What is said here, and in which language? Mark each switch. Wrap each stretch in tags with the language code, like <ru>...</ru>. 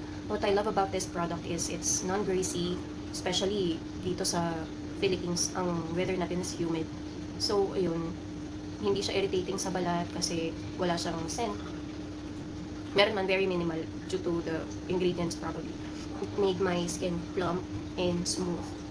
<en>What I love about this product is it's non-greasy, especially</en> <tl>dito sa Philippines, ang weather natin</tl> <en>is humid.</en> <tl>So, ayun, hindi siya irritating sa balat kasi wala siyang scent. Meron man,</tl> <en>very minimal due to the ingredients probably. It made my skin plump and smooth.</en>